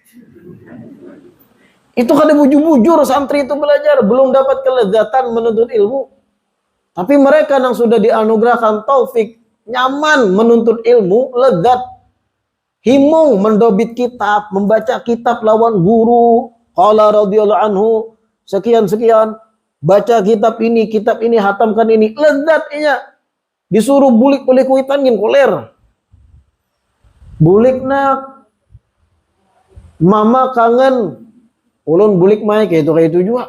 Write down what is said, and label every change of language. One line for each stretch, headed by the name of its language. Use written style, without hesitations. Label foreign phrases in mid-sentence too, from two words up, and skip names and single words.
Banjar: Itu kada bujur-bujur santri itu belajar, belum dapat kelezatan menuntut ilmu. Tapi mereka yang sudah dianugerahkan taufik, nyaman menuntut ilmu, lezat, himung mendobit kitab, membaca kitab lawan guru,
Arabic: قال رضي الله عنه,
Banjar: sekian-sekian, baca kitab ini, hatamkan ini, lezatnya. Disuruh bulik oleh kuitan ngin koler. Bulik nak, mama kangen, ulun bulik mai kayak itu juga.